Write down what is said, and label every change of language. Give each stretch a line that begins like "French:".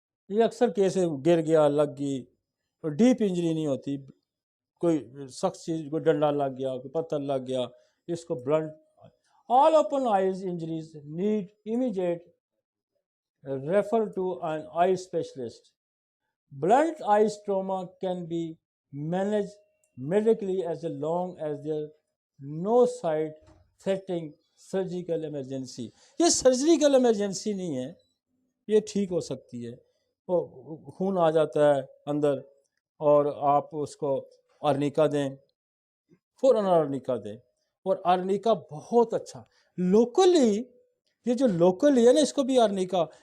Hindi: ये अक्सर केस है, गिर गया, लग गई, और डीप इंजरी नहीं होती, कोई सख्त चीज, कोई डंडा लग गया, कोई पत्थर लग गया, इसको blunt.
English: All open eyes injuries need immediate refer to an eye specialist. Blunt eye trauma can be managed medically as long as there no side threatening surgical emergency.
Hindi: ये सर्जिकल इमरजेंसी नहीं है, ये ठीक हो सकती है। वो खून आ जाता है अंदर और आप उसको अर्निका दें, फौरन अर्निका दें, और अर्निका बहुत अच्छा लोकली, ये जो लोकली है ना, इसको भी अर्निका।